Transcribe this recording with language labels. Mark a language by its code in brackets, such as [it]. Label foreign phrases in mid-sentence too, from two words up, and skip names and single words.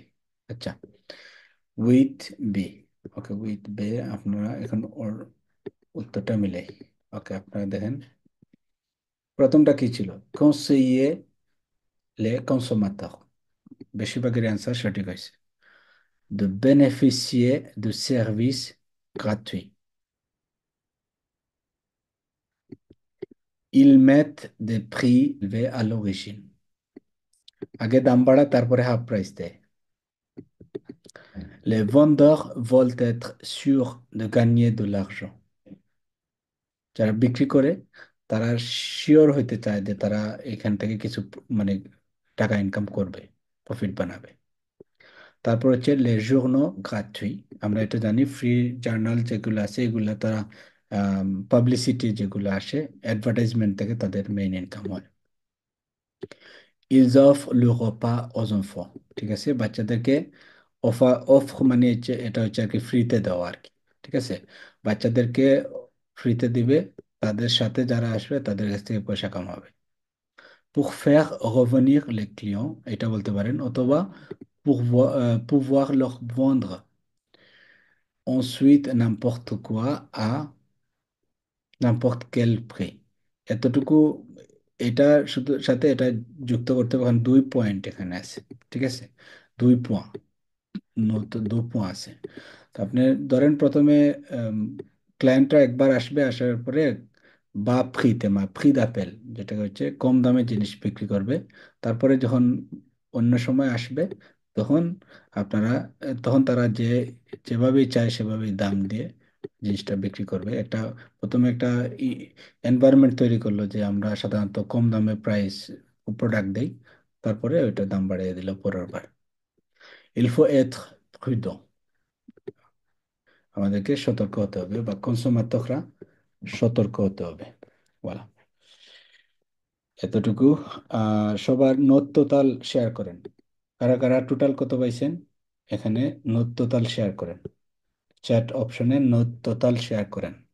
[bn] আচ্ছা, উইথ বি। ওকে, উইথ বে আপনারা এখন ওর উত্তরটা মিলে। ওকে, আপনারা দেখেন প্রথমটা কি ছিল, [fr] conseiller les consommateurs, [bn] বেশিরভাগের অ্যান্সার সঠিক হয়েছে। [fr] De bénéficier de services gratuits. Ils mettent des prix élevés à l'origine. [bn] আগে দাম বাড়া তারপরে [en] half price [bn] দেয়। [fr] Les vendeurs veulent être sûrs de gagner de l'argent. [bn] যারা বিক্রি করে তারা শিওর হইতে চায় যে তারা এখান থেকে কিছু মানে টাকা ইনকাম করবে, প্রফিট বানাবে। তারপর হচ্ছে [fr] les journaux gratuits, [bn] আমরা এটা জানি [en] free journal [bn] যেগুলো আছে এগুলো তারা পাবলিসিটি যেগুলো আসে অ্যাডভার্টাইজমেন্ট থেকে তাদের মেইন ইনকাম হয়। [fr] Ils offrent le repas aux enfants, [bn] ঠিক আছে, বাচ্চাদেরকে অফ মানে হচ্ছে এটা হচ্ছে আর কি ফ্রিতে দেওয়া আর কি, ঠিক আছে, বাচ্চাদেরকে ফ্রিতে দিবে, তাদের সাথে যারা আসবে তাদের কাছ থেকে পয়সা কামাবে। [fr] Pour faire revenir les clients, [bn] এটা বলতে পারেন, অথবা [fr] pouvoir leur vendre ensuite n'importe quoi à n'importe quel prix। [bn] এতটুকু, এটা শুধু সাথে এটা যুক্ত করতে হবে, কারণ 2 পয়েন্ট এখানে আছে, ঠিক আছে, 2 পয়েন্ট, দু পয়েন্ট আছে। তো আপনি ধরেন প্রথমে ক্লায়েন্টরা একবার আসবে, আসার পরে বা ফ্রিতে ফ্রি দাপেল, যেটা হচ্ছে কম দামে জিনিস বিক্রি করবে। তারপরে যখন অন্য সময় আসবে তখন আপনারা তখন তারা যেভাবেই চায় সেভাবেই দাম দিয়ে জিনিসটা বিক্রি করবে। প্রথমে একটা এনভায়রনমেন্ট তৈরি করলো যে আমরা সাধারণত কম দামে [en] price product [bn] দেই, তারপরে ওইটা দাম বাড়িয়ে দিল পরের বার। [fr] Il faut être prudent, [bn] আমাদেরকে সতর্ক হতে হবে বা কনসুমাররা সতর্ক হতে হবে। বলা এতটুকু। সবার [en] note total [bn] শেয়ার করেন, কারা কারা টোটাল কত পাইছেন এখানে [en] note total [bn] শেয়ার করেন, [en] chat option note total [bn] শেয়ার করেন।